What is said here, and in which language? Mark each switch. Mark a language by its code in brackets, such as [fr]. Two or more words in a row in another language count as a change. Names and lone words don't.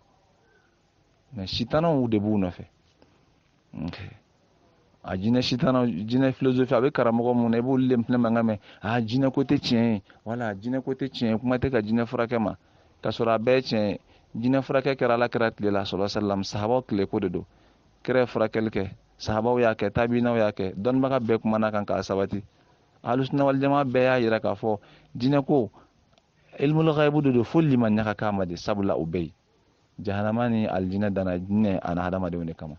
[bm] Mais sitanaw de b'u nɔfɛ. A jinɛ filosofi a bɛ karamɔgɔ mun na, i b'olu de filɛ mankan mɛn, jinɛ ko tɛ tiɲɛ ye, wala jinɛ ko tɛ tiɲɛ ye, kuma tɛ ka jinɛ furakɛ ma, ka sɔrɔ a bɛɛ ye tiɲɛ ye. Jinɛ furakɛ kɛra Alakira tile la [ar] صلى الله عليه وسلم, [bm] sahabaw tile ko de don. Kira ye furakɛli kɛ, sahabaw y'a kɛ, tabiinaw y'a kɛ, dɔnnibaga bɛɛ kumana kan k'a sabati. [ar] أهل السنة والجماعة [bm] bɛɛ y'a jira k'a fɔ jinɛ ko [ar] علم الغيب [bm] de don, fo liman ɲaga k'a ma de, sabula o bɛ yen. Jahanama ni alijinɛ danna jinɛ ani hadamadenw de kama.